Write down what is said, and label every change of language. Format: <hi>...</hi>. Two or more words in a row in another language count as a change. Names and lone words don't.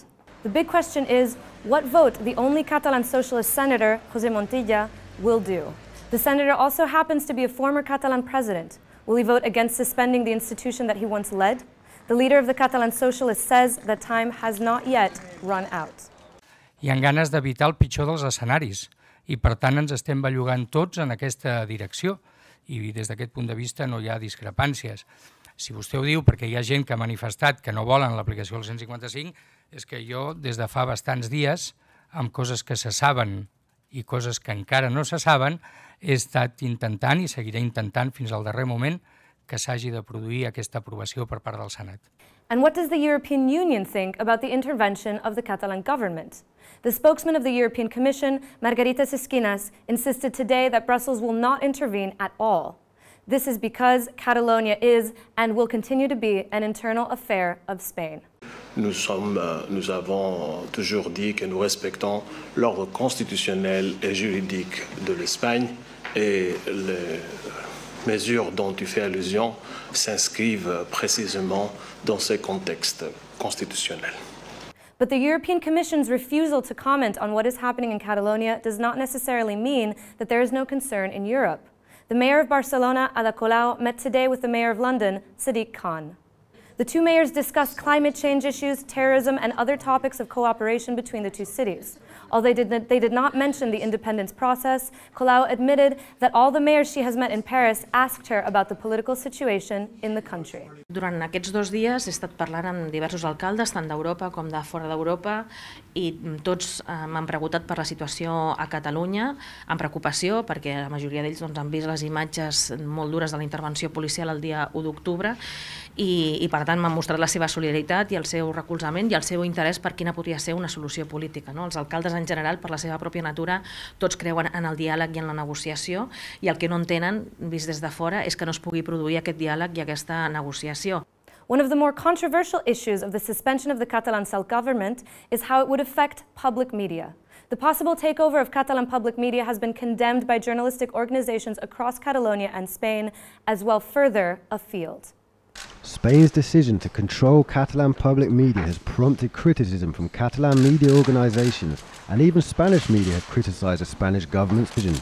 <en>The big question is, what vote the only Catalan socialist senator, José Montilla, will do. The senator also happens to be a former Catalan president. Will he vote against suspending the institution that he once led? The leader of the Catalan socialists says that time has not yet run out.</en> <ca>Hi ha ganes d'evitar el pitjor dels escenaris i per tant ens estem bellugant tots en aquesta direcció i des d'aquest punt de vista no hi ha discrepàncies. Si vostè ho diu perquè hi ha gent que ha manifestat que no volen l'aplicació del 155, és que jo des de fa bastants dies, amb coses que se saben i coses que encara no se saben, he estat intentant i seguiré intentant fins al darrer moment que s'hagi de produir aquesta aprovació per part del Senat.</ca> <en>And what does the European Union think about the intervention of the Catalan government? The spokesman of the European Commission, Margarita Sisquinas, insisted today that Brussels will not intervene at all. This is because Catalonia is and will continue to be an internal affair of Spain.</en> <fr>Nous avons toujours dit que nous respectons l'ordre constitutionnel et juridique de l'Espagne et les mesures dont tu fais allusion s'inscrivent précisément dans ce contexte constitutionnel.</fr> <en>But the European Commission's refusal to comment on what is happening in Catalonia does not necessarily mean that there is no concern in Europe. The mayor of Barcelona, Ada Colau, met today with the mayor of London, Sadiq Khan. The two mayors discussed climate change issues, terrorism, and other topics of cooperation between the two cities. Although they did not mention the independence process, Colau admitted that all the mayors she has met in Paris asked her about the political situation in the country.</en> <ca>Durant aquests 2 dies he estat parlant amb diversos alcaldes, tant d'Europa com de fora d'Europa, i tots m'han preguntat per la situació a Catalunya, amb preocupació, perquè la majoria d'ells han vist les imatges molt dures de la intervenció policial el dia 1 d'octubre, i per tant m'han mostrat la seva solidaritat i el seu recolzament i el seu interès per quina podria ser una solució política. Els alcaldes en general, per la seva pròpia natura, tots creuen en el diàleg i en la negociació, i el que no entenen, vist des de fora, és que no es pugui produir aquest diàleg i aquesta negociació.</ca> <en>One of the more controversial issues of the suspension of the Catalan self-government is how it would affect public media. The possible takeover of Catalan public media has been condemned by journalistic organizations across Catalonia and Spain, as well further afield. Spain's decision to control Catalan public media has prompted criticism from Catalan media organizations, and even Spanish media have criticized the Spanish government's decision.</en>